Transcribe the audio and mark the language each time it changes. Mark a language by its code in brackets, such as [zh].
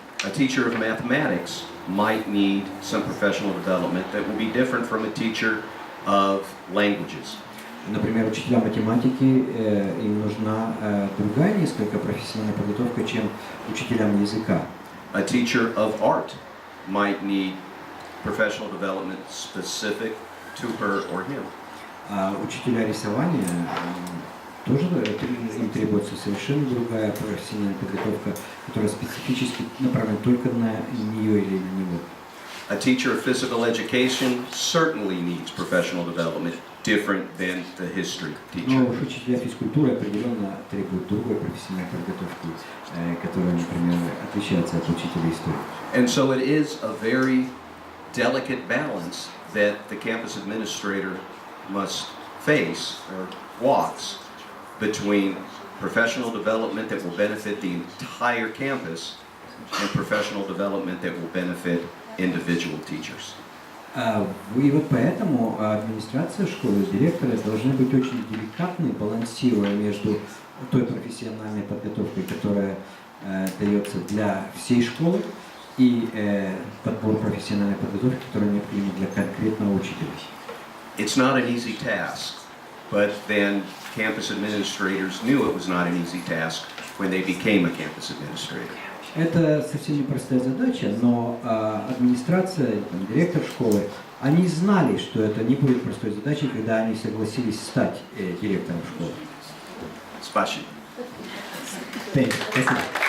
[en] A teacher of mathematics might need some professional development that will be different from a teacher of languages. [ru] Например, учителя математики, им нужна другая несколько профессиональная подготовка, чем учителям языка. [en] A teacher of art might need professional development specific to her or him. [ru] А учителя рисования тоже им требуется совершенно другая профессиональная подготовка, которая специфически направлена только на нее или на него. [en] A teacher of physical education certainly needs professional development different than the history [ru] Но [en] teacher. [ru] уж учителя физкультуры определенно требуют другой профессиональной подготовки, которая, например, отличается от учителя истории. [en] And so it is a very delicate balance that the campus administrator must face or walks between professional development that will benefit the entire campus and professional development that will benefit individual teachers. [ru] И вот поэтому администрация школы, директоры должны быть очень деликатны, балансируя между той профессиональной подготовкой, которая дается для всей школы, и подбор профессиональной подготовки, которая необходима для конкретного учителя. [en] It's not an easy task, but then campus administrators knew it was not an easy task when they became a campus administrator. [ru] Это совсем непростая задача, но администрация, директор школы, они знали, что это не будет простой задачей, когда они согласились стать директором школы. Спасибо. Спасибо.